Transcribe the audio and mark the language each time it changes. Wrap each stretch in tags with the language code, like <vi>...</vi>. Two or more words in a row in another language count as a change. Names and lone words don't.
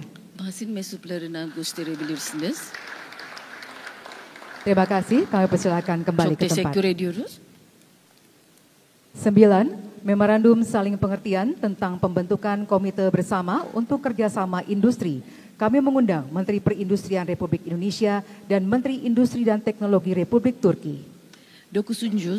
<tr>Basın mensuplarına gösterebilirsiniz.</tr> <id>Terima kasih, kami persilakan kembali</id> <tr>Çok</tr> <id>ke tempat.</id> <tr>teşekkür ediyoruz.</tr> <id>9. Memorandum saling pengertian tentang pembentukan komite bersama untuk kerjasama industri. Kami mengundang Menteri Perindustrian Republik Indonesia dan Menteri Industri dan Teknologi Republik Turki. 9.</id>